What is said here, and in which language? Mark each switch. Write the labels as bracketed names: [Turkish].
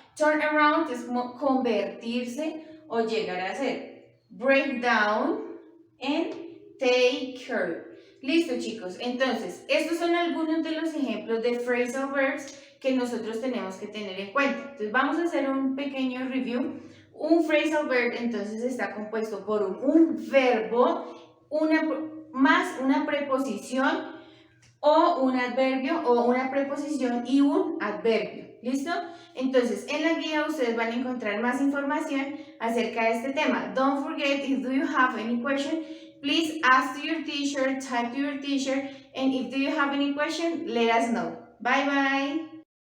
[Spanish] Turn around es como convertirse o llegar a ser. [English] Break down and take care. [Spanish] Listo, chicos. Entonces, estos son algunos de los ejemplos de phrasal verbs que nosotros tenemos que tener en cuenta. Entonces, vamos a hacer un pequeño review. Un phrasal verb, entonces, está compuesto por un verbo, más una preposición, o un adverbio o una preposición y un adverbio. ¿Listo? Entonces, en la guía ustedes van a encontrar más información acerca de este tema. [English] Don't forget, if do you have any question, please ask to your teacher, type to your teacher, and if do you have any question, let us know. Bye bye.